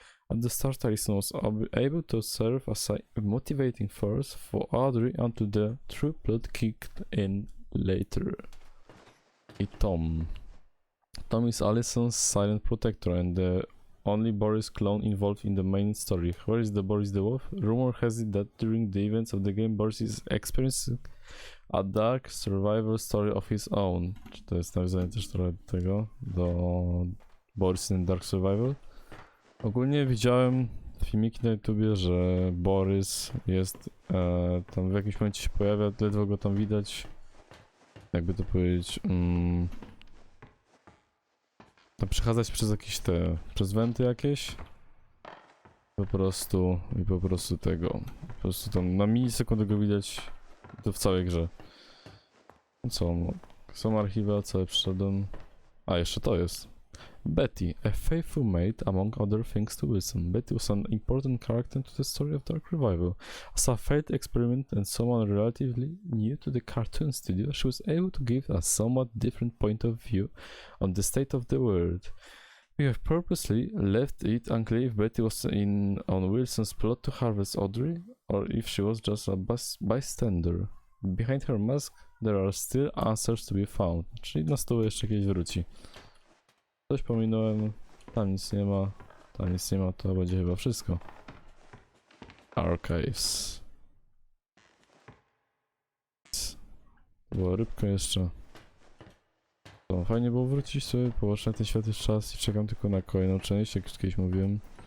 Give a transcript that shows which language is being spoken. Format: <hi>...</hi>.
<en>At the start, Allison was able to serve as a motivating force for Audrey until the true plot kicked in later. I Tom. Tom is Allison's silent protector and the only Boris clone involved in the main story. Where is the Boris the Wolf? Rumor has it that during the events of the game, Boris is experiencing a dark survival story of his own.</en> <pl>Czy to jest nawiązanie też trochę do tego? Do Boris in Dark Survival? Ogólnie widziałem filmiki na YouTubie, że Borys jest tam w jakimś momencie się pojawia, ledwo go tam widać. Jakby to powiedzieć... tam przechadzać przez jakieś przez wenty jakieś. Po prostu tego. Po prostu tam na milisekundę go widać To w całej grze. No co, no, są archiwa, całe przyszedłem. A, jeszcze to jest.</pl> <en>Betty, a faithful maid among other things to Wilson. Betty was an important character to the story of Dark Revival. As a failed experiment and someone relatively new to the cartoon studio, she was able to give a somewhat different point of view on the state of the world. We have purposely left it unclear if Betty was in on Wilson's plot to harvest Audrey, or if she was just a bystander. Behind her mask, there are still answers to be found.</en> <pl>Czyli na stół jeszcze kiedyś wróci. Coś pominąłem, tam nic nie ma, tam nic nie ma, to będzie chyba wszystko.</pl> <en>Archives.</en> <pl>Była rybka jeszcze. To fajnie było wrócić sobie, popatrzeć na ten świat jest czas i czekam tylko na kolejną część, jak już kiedyś mówiłem.</pl>